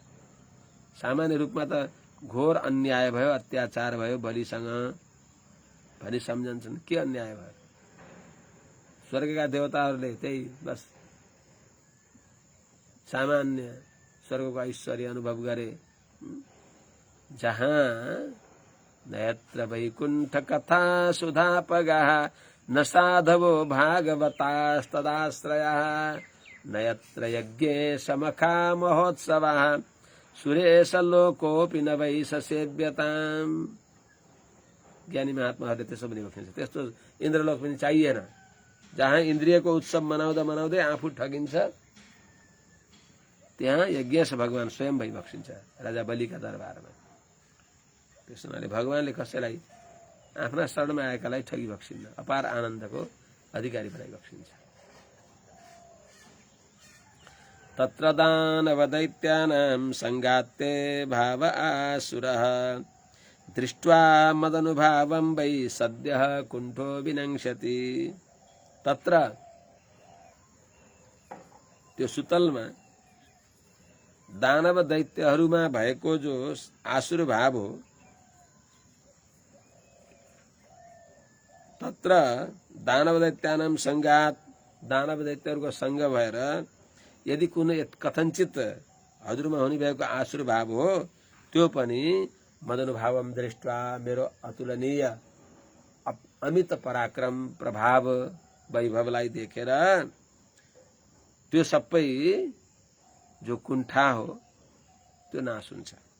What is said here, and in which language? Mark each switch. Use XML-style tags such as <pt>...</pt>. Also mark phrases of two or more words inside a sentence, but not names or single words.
<ne>सामान्य रूपमा त घोर अन्याय भयो, अत्याचार भयो बलिसँग भनी सम्झन्छन्। के अन्याय भयो? स्वर्गका देवताहरूले त्यही बस सामान्य स्वर्गको ऐश्वर्य अनुभव गरे।</ne> <sa>जहाँ नयत्र वैकुण्ठ कथा सुधापगाः न साधवो भागवतास्तदाश्रयः नयत्र यज्ञेश मखा महोत्सवः सुरेश लोकोऽपि न वै सेव्यताम्।</sa> <ne>ज्ञानी महात्माहरूले त्यसो पनि भनिन्छ। त्यस्तो इन्द्रलोक पनि चाहिएन, जहाँ इन्द्रियको उत्सव मनाउँदा मनाउँदै आफू ठगिन्छ, त्यहाँ यज्ञेश भगवान स्वयं भइबक्सिन्छ राजा बलिका दरबारमा। त्यस हुनाले भगवानले कसैलाई आफ्ना शरणमा आएकालाई ठगिबक्सिन्न, अपार आनन्दको अधिकारी बनाइबक्सिन्छ।</ne> <sa>तत्र दानव दैत्यानां संगात्ते भाव आसुरः दृष्ट्वा मदनुभावं वै सद्यः कुण्ठो विनङ्क्षति।</sa> <ne>तत्र त्यो सुतलमा दानव दैत्यहरूमा भएको जो आसुर भाव हो, तत्र</ne> <sa>दानव दैत्यानां संगात,</sa> <ne>दानव दैत्यहरूको संग भएर यदि कुनै कथनचित हजुरमा हुने भएको आसुर भाव हो, त्यो पनि</ne> <sa>मदनुभावम दृष्ट्वा,</sa> <ne>मेरो अतुलनीय अमित पराक्रम प्रभाव वैभवलाई देखेर त्यो सबै जो कुण्ठा हो त्यो नाश हुन्छ।</ne>